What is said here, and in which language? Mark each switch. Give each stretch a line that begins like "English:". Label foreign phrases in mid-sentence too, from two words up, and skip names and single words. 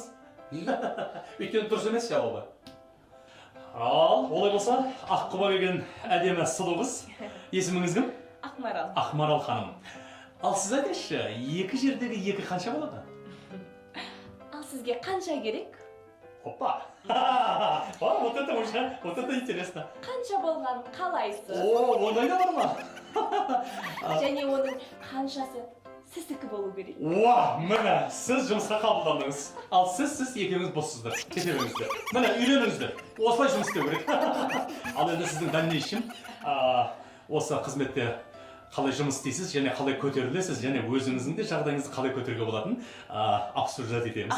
Kazakh: Өйткені дұрыс емес жауабы. Ал, олай болса, Аққұба деген әдемі сұлу қыз. Есіміңіз кім? Ақмарал. Ақмарал ханым. Ал сіз айтыңызшы, екі жердегі екі қанша болады? Ал сізге қанша керек? Опа!
Russian: Вот это интересно.
Kazakh: Қанша болғанын қалайсыз? О, ондай да бар ма? Және оның қаншасы сіздікі болу керек? Уа, міне, сіз жұмысқа қабылдандыңыз. Ал сіз екеуіңіз боссыздар. Кете беріңіздер. Міне, үйленіңіздер. Осылай жұмыс істеу керек. Ал енді сіздің дальнейшем осы қызметте қалай жұмыс істейсіз, және қалай көтерілесіз, және өзіңіздің де жағдайыңызды қалай көтеруге болатын обсуждать етеміз.